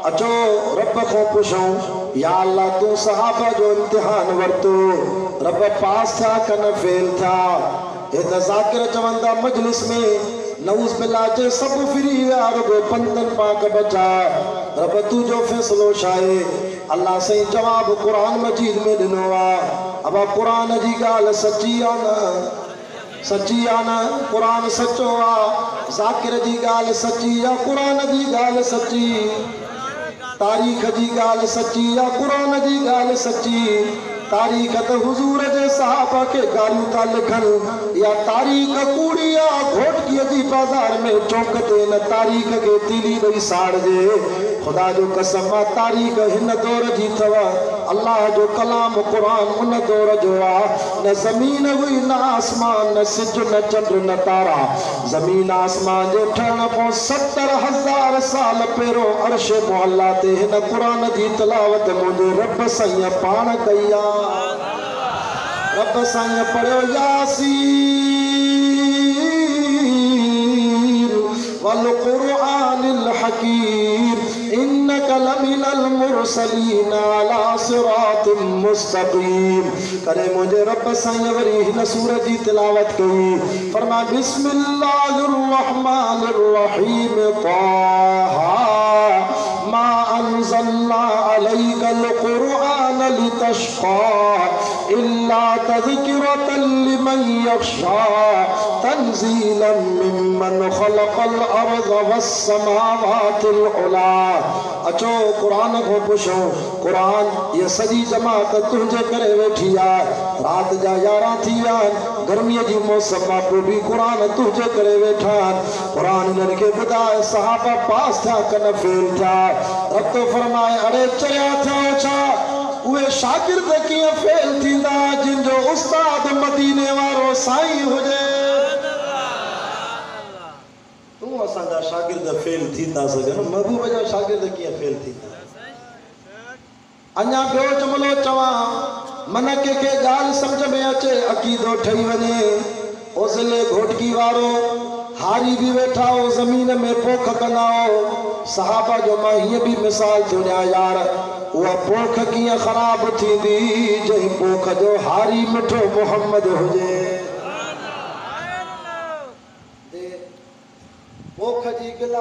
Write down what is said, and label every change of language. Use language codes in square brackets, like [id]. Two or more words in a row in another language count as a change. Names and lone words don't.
[sd] अचो रब को पुछूं, या अल्लाह तू सहाबा जो इम्तिहान वरतो, रब पास था कन फेल था। हे त ज़ाकिर चवंदा मजलिस में [ar] نعوذ بالله [sd] जे सब फिरी विया रुगो पंदन पाक बचा। रब तुझो फैसलो छाए? अल्लाह सही जवाब कुरान मजीद में ॾिनो आहे। अब कुरान जी गाल सच्ची आ न? सच्ची आ न? कुरान सच्चो आ। ज़ाकिर जी गाल सच्ची आ, कुरान जी गाल सच्ची। तारीख़ जी गाल सच्ची आ, कुरान जी गाल सच्ची। तारीख़ त हुजूर जे सहाबा के गालियूं था लिखनि या तारीख़ कूड़ी आ। घोटकीअ जी बाज़ार में चौक ते न तारीख़ के तीली ॾेई साड़जे। खुदा जो कसम आ तारीख़ हिन दौर जी अथव। अल्लाह जो कलाम कुरान उन दौर जो आहे। न ज़मीन हुई न आसमान, न सिज न चंड न तारा। ज़मीन आसमान जे ठहण खां 70,000 साल पहिरियों अर्श मुअल्ला ते हिन कुरान जी तिलावत मुंहिंजे रब साईं पाण कई आहे। रब साईं पढ़ियो [ar] يس والقرآن الحكيم إنك لمن المرسلين على صراط مستقيم. [sd] करे मुंहिंजे रब साईं वरी हिन सूरत जी तिलावत कई। [ar] فرما بسم الله الرحمن الرحيم طه ما أنزلنا عليك القرآن لتشقى إلا تذكرة لمن يخشى تنزيلا ممن خلق الأرض والسماوات العلى. [sd] अचो कुरान को पुछो। कुरान ये सॼी जमात तुंहिंजे करे वेठी आहे। रात जा 11 थी विया आहिनि, गर्मीअ जी मौसम आहे, पोइ बि कुरान तुंहिंजे करे वेठा आहिनि। कुरान हिननि खे ॿुधाए सहाबा पास थिया कन फेल थिया। रब तो फरमाए अड़े चरिया थिया छा? उहे शागिर्द कीअं फेल थींदा जिन जो उस्ताद मदीने वारो साईं हुजे। तूं असांजा शागिर्द फेल थींदा सघनि, महबूब जा शागिर्द कीअं फेल थींदा? अञा ॿियो जुमिलो चवां मन के गाल समझ में अचे अकीदो ठही वञे ओज़िले घोटकी वारो हारी भी वेठा हो ज़मीन में पोख कंदा हो सहाबा जो मां हीअं भी मिसाल थो ॾियां यार उहा पोख कीअं ख़राब थींदी जंहिं पोख जो हारी मिठो मोहम्मद हुजे पोख जी गिला